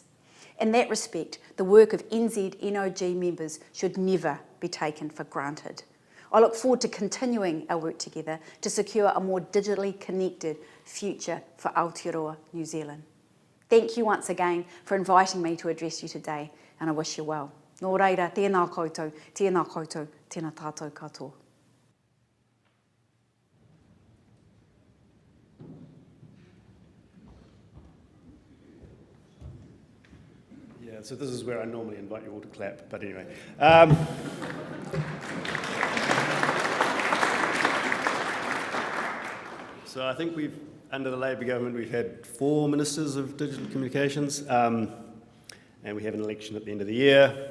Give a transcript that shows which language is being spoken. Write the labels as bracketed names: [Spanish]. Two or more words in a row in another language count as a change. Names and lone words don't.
[English] In that respect, the work of NZNOG members should never be taken for granted. I look forward to continuing our work together to secure a more digitally connected future for Aotearoa New Zealand. Thank you once again for inviting me to address you today, and I wish you well. [Māori] Nō reira, tēnā koutou, tēnā tātou katoa. [English] Yeah, so this is where I normally invite you all to clap, but anyway. So I think under the Labour government, we've had 4 ministers of digital communications, and we have an election at the end of the year.